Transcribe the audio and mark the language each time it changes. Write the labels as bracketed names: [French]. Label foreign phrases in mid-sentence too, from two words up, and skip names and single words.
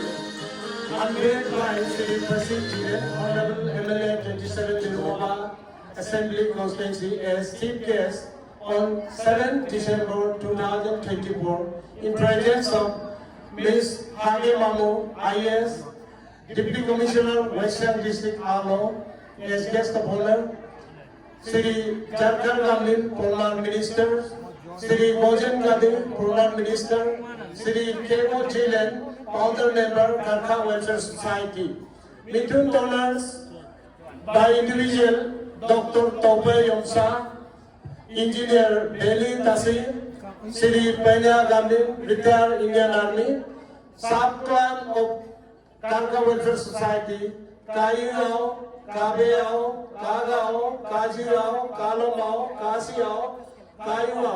[English] Unveiled by Sri Prasid Jiren, Honorable MLA 27 Tirumoha Assembly Constituency as chief guest on 7 December 2024 in presence of Ms. Hage Mamu, IS, Deputy Commissioner, Western District Arlo, as guest of honor, Sri Jharkhand Gamlin, Purnar Minister, Sri Bhojan Gandhi, Purnar Minister, Sri K.O. Jilen, Founder Member, Karka Welfare Society. Mithun donors by individual, Dr. Tope Yomsa, Engineer Beli Tasi, Sri Penya Gandhi, retired Indian Army, Sub-Clan of Karka Welfare Society, Kayao, Kabeao, Kagao, Kajirao, Kalomao, Kasiao, Kayuao.